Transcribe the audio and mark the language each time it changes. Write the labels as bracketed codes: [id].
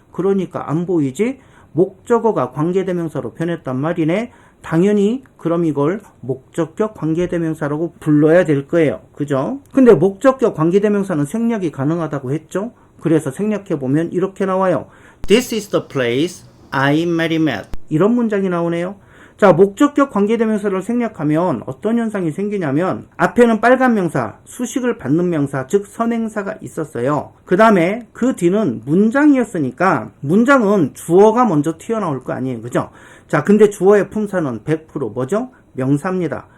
[ko] 그러니까 안 보이지? 목적어가 관계대명사로 변했단 말이네. 당연히 그럼 이걸 목적격 관계대명사라고 불러야 될 거예요. 그죠? 근데 목적격 관계대명사는 생략이 가능하다고 했죠? 그래서 생략해보면 이렇게 나와요. [en] This is the place I met him at. [ko] 이런 문장이 나오네요. 자, 목적격 관계대명사를 생략하면 어떤 현상이 생기냐면 앞에는 빨간 명사, 수식을 받는 명사, 즉 선행사가 있었어요. 그 다음에 그 뒤는 문장이었으니까 문장은 주어가 먼저 튀어나올 거 아니에요. 그죠? 자, 근데 주어의 품사는 100% 뭐죠? 명사입니다.